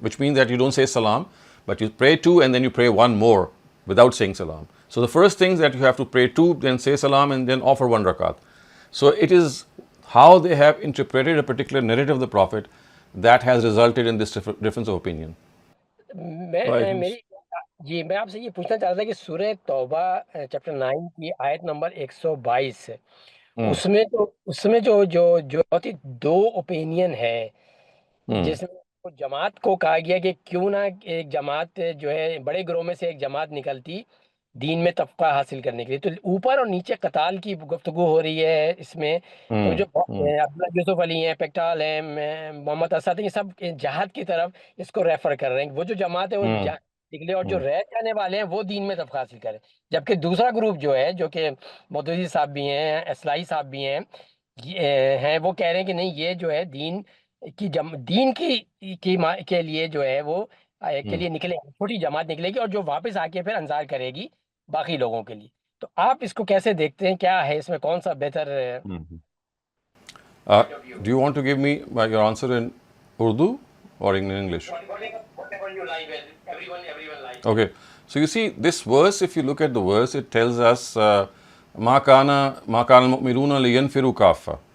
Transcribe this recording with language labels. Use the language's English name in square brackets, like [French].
[English] Which means that you don't say salam, but you pray 2 and then you pray 1 more without saying salam. So the first thing is that you have to pray 2, then say salam, and then offer 1 rakat. So it is how they have interpreted a particular narrative of the Prophet that has resulted in this difference of opinion. [Hindi] मैं आपसे ये पूछना चाह रहा था कि सूरह तौबा चैप्टर 9 की आयत नंबर 122 उसमें जो दो ओपिनियन है, जिसमें जमात को कहा गया कि क्यों ना एक जमात जो है बड़े ग्रोह में से एक जमात निकलती दीन में तबका हासिल करने के लिए। तो ऊपर और नीचे कताल की गुफ्तगू हो रही है इसमें। तो जो अब्दुल्ला यूसुफ अली हैं, पेक्टाल हैं, मोहम्मद असद हैं, ये सब जहाद की तरफ इसको रेफर कर रहे हैं। वो जो जमात है वो निकले और जो रह जाने वाले हैं वो दीन में तबका हासिल करें। जबकि दूसरा ग्रुप जो है, जो कि मौदूदी साहब भी हैं, इस्लाही साहब भी हैं, हैं, वो कह रहे हैं कि नहीं, ये जो है दीन दीन के लिए जो है वो के लिए निकले, छोटी जमात निकलेगी और जो वापस आके फिर अंजार करेगी बाकी लोगों के लिए। तो आप इसको कैसे देखते हैं, क्या है इसमें, कौन सा बेहतर [English] Do you want to give me your answer in Urdu or in English? whatever you like, everyone like. Okay, so you see this verse, if you look at the verse, it tells us [Arabic] ma kana al-mu'minuna liyanfiru kaffa.